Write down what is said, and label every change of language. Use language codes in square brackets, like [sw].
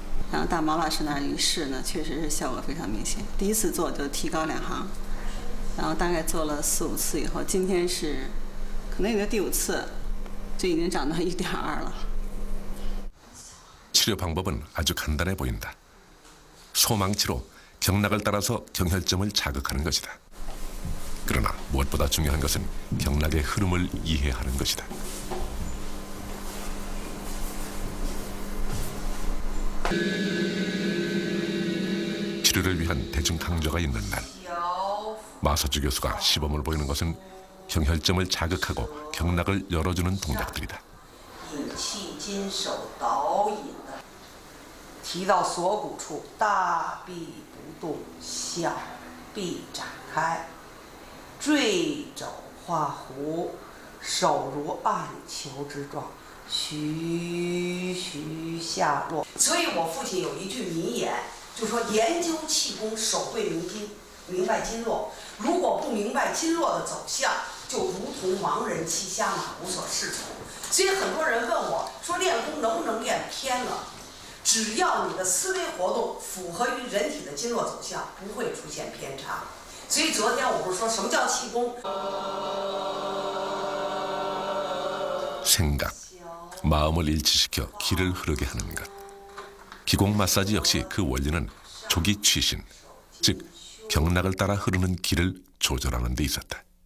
[zh] 然后到毛老师那儿一试呢，确实是效果非常明显。第一次做就提高2行，然后大概做了4、5次以后，今天是可能有个第5次，就已经涨到1.2了。 [ko] 치료 방법은 아주 간단해 보인다. 소망치로 경락을 따라서 경혈점을 자극하는 것이다. 그러나 무엇보다 중요한 것은 경락의 흐름을 이해하는 것이다. 치료를 위한 대중 강좌가 있는 날, 마서주 교수가 시범을 보이는 것은 경혈점을 자극하고 경락을 열어주는 동작들이다. [zh] 引气金手导引的，提到锁骨处，大臂不动，小臂展开，坠肘画弧，手如暗球之状，徐徐下落。所以我父亲有一句名言，就说研究气功，手背明经，明白经络。如果不明白经络的走向，就如同盲人骑瞎马，无所适从。所以很多人问我说练功能不能练偏了？只要你的思维活动符合于人体的经络走向，不会出现偏差。所以昨天我不是说什么叫气功？ [ko] 생각, 마음을 일치시켜 기를 흐르게 하는 것. 기공 마사지 역시 그 원리는 조기 취신, 즉 경락을 따라 흐르는 기를 조절하는 데 있었다.